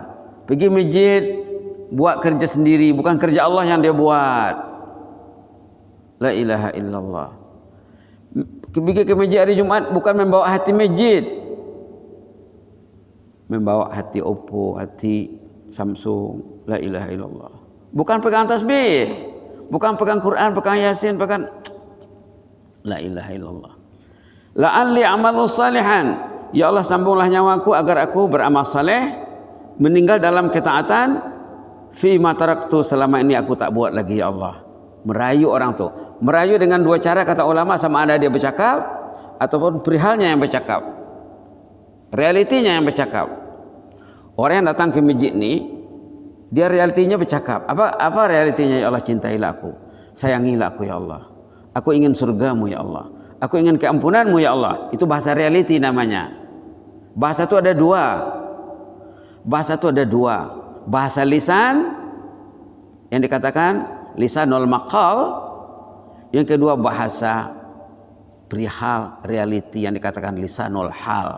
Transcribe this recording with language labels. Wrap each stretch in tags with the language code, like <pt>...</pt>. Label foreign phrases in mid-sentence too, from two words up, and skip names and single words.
<ms>Pergi masjid buat kerja sendiri, bukan kerja Allah yang dia buat.</ms> <ar>لا إله إلا الله.</ar> <ms>Pergi ke masjid hari Jumat bukan membawa hati masjid, membawa hati Oppo, hati Samsung.</ms> <ar>لا إله إلا الله.</ar> <ms>Bukan pegang tasbih, bukan pegang Quran, pegang Yasin, pegang.</ms> <ar>لا إله إلا الله. لعلي أعمل صالحا,</ar> <ms>ya Allah sambunglah nyawaku agar aku beramal saleh, meninggal dalam ketaatan,</ms> <ar>فيما تركت,</ar> <ms>selama ini aku tak buat lagi ya Allah. Merayu orang tuh. Merayu dengan dua cara kata ulama, sama ada dia bercakap ataupun perihalnya yang bercakap. Realitinya yang bercakap. Orang yang datang ke masjid ni, dia realitinya bercakap. Apa realitinya? Ya Allah, cintailah aku, sayangilah aku ya Allah. Aku ingin surgamu ya Allah. Aku ingin keampunanmu ya Allah. Itu bahasa realiti namanya. Bahasa itu ada dua. Bahasa lisan yang dikatakan</ms> <ar>لسان المقال,</ar> <ms>yang kedua bahasa perihal realiti yang dikatakan</ms> <ar>لسان الحال.</ar>